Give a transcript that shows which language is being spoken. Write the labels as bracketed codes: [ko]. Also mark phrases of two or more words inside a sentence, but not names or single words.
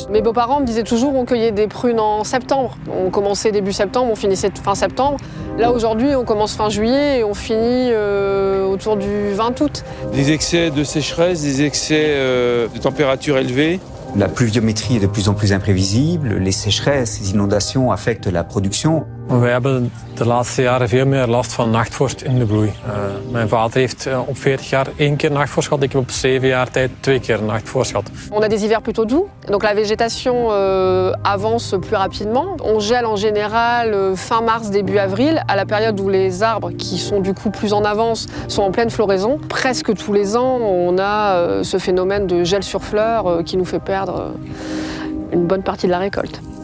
[fr] Mes beaux-parents me disaient toujours on cueillait des prunes en septembre. On commençait début septembre, on finissait fin septembre. Là, aujourd'hui, on commence fin juillet et on finit autour du 20 août. Des excès de sécheresse, des excès de température élevée. La pluviométrie est de plus en plus imprévisible. Les sécheresses, les inondations affectent la production. [nl] We hebben de laatste jaren veel meer last van nachtvorst in de bloei. Mijn vader heeft op 40 jaar 1 keer nachtvorst gehad. Ik heb op 7 jaar tijd 2 keer nachtvorst gehad. [fr] On a des hivers plutôt doux, donc la végétation avance plus rapidement. On gèle en général fin mars, début avril, à la période où les arbres, qui sont du coup plus en avance, sont en pleine floraison. Presque tous les ans, on a ce phénomène de gel sur fleurs qui nous fait perdre une bonne partie de la récolte.